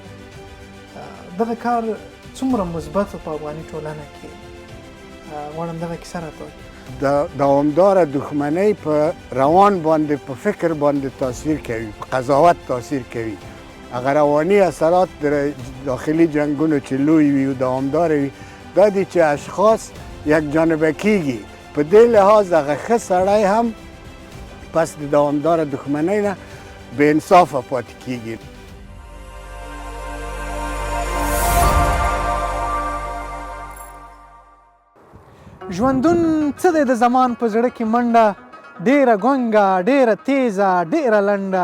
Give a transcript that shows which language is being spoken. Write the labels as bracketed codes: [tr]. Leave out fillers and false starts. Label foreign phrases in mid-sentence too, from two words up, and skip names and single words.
[ps] دغه کار څومره مثبت په افغاني ټولنه کې غواړم دغه کیسه راته وکړي. د دوامداره دښمنۍ په روان باندې په فکر باندې تاثیر کوي، په قضاوت تاثیر کوي. هغه رواني اثرات د داخلي جنګونو چې لوی وي او دوامداره وي دا دي چې اشخاص یک جانبه کیږي. په دې لحاظ هغه ښه سړی هم پس د دوامداره دښمنۍ نه بې انصافه پاتې کیږي. ژوندون څه دی د زمان په زړه کې منډه، ډېره ګونګه، ډېره تیزه، ډېره لنډه.